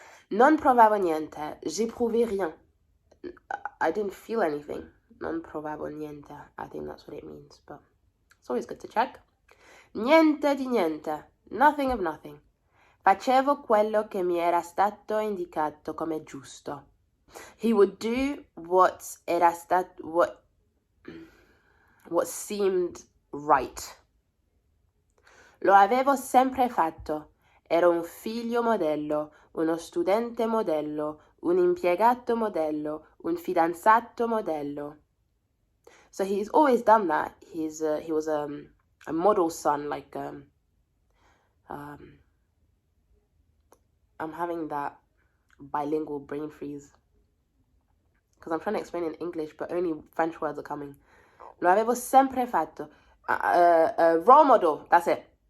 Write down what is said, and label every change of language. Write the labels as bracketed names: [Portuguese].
[Italian] Non provavo niente, [French] j'éprouvais rien. [English] I didn't feel anything. [Italian] Non provavo niente. [English] I think that's what it means, but it's always good to check. [Italian] Niente di niente. [English] Nothing of nothing. [Italian] Facevo quello che mi era stato indicato come giusto. [English] He would do what seemed right. [Italian] Lo avevo sempre fatto. Ero un figlio modello, uno studente modello, un impiegato modello, un fidanzato modello. [English] So he's always done that. He was a model son, like I'm having that bilingual brain freeze because I'm trying to explain in English, but only French words are coming. [Italian] Lo avevo sempre fatto. [English] A role model, that's it.